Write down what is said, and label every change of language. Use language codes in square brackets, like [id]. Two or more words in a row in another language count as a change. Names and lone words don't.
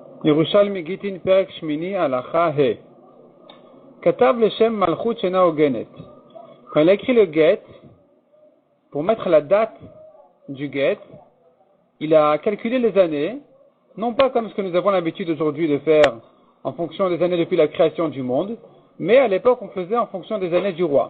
[he] ירושלמי גיטין פרק שמיני הלכה ה. כתב לשם מלכות שאינה הוגנת. [fr] Quand il a écrit le get, pour mettre la date du get, il a calculé les années, non pas comme ce que nous avons l'habitude aujourd'hui de faire en fonction des années depuis la création du monde, mais à l'époque on faisait en fonction des années du roi.